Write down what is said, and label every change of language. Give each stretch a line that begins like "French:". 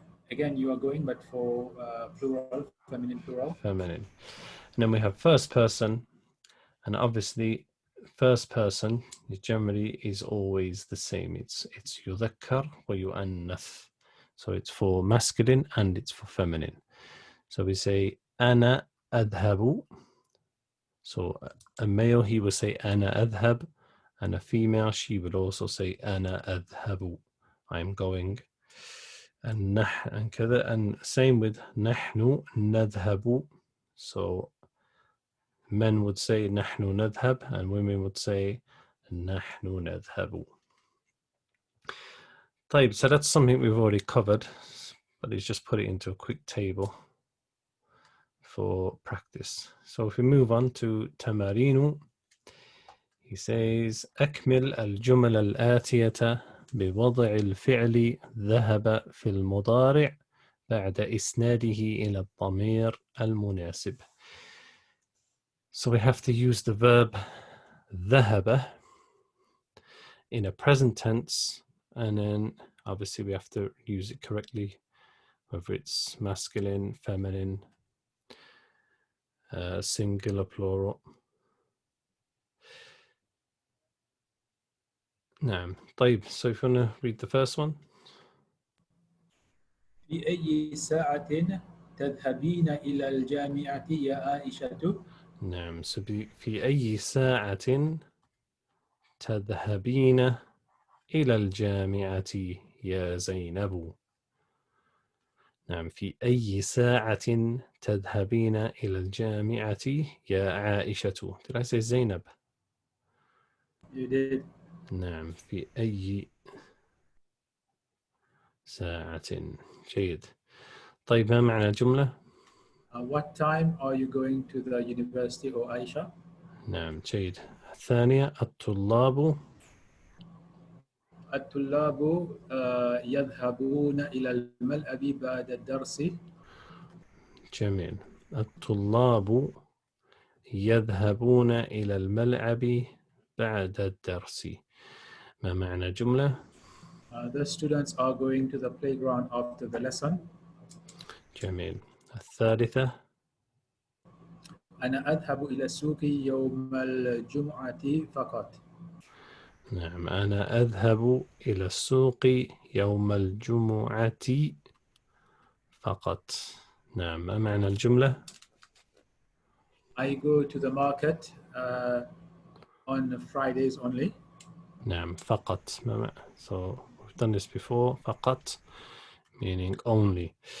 English: Again, you are going, but for plural, feminine plural. Feminine. And then we have first person, and obviously first person generally is always the same.
Arabic: It's يذكر ويؤنث.
English: So it's for masculine and it's for feminine. So we say أنا أذهب. So a male, he will say أنا أذهب, and a female, she will also say أنا أذهب. I'm going. And كذا, and same with نحن نذهب. So men would say نحن نذهب and women would say نحن نذهب. طيب, so that's something we've already covered, but he's just put it into a quick table for practice.
Arabic: So if we move on to تمارين, he says أكمل الجمل الآتية بوضع الفعل ذهب في المضارع بعد إسناده إلى الضمير المناسب.
English: So we have to use the verb ذهب in a present tense, and then obviously we have to use it correctly, whether it's masculine, feminine, singular, plural.
Arabic: نعم.
English: طيب, so if you want to read the first one.
Arabic: في أي ساعة تذهبين إلى الجامعة يا عائشة؟ نعم. So في أي ساعة تذهبين إلى الجامعة يا زينب؟ نعم. في أي ساعة تذهبين إلى الجامعة يا عائشة؟ Did I say زينب?
English: You did.
Arabic: نعم. في أي ساعة. جيد. طيب, ما معنى الجملة؟
English: What time are you going to the university, O Aisha?
Arabic: نعم. جيد. الثانية, الطلاب. الطلاب يذهبون إلى الملعب بعد الدرس. جميل. الطلاب يذهبون إلى الملعب بعد الدرس. ما معنى الجملة؟
English: The students are going to the playground after the lesson.
Arabic: جميل. الثالثة. أنا أذهب إلى السوق يوم الجمعة فقط. نعم. أنا أذهب إلى السوق يوم الجمعة فقط. نعم. ما معنى الجملة؟
English: I go to the market on Fridays only.
Arabic: نعم. فقط.
English: So we've done this before. فقط meaning only.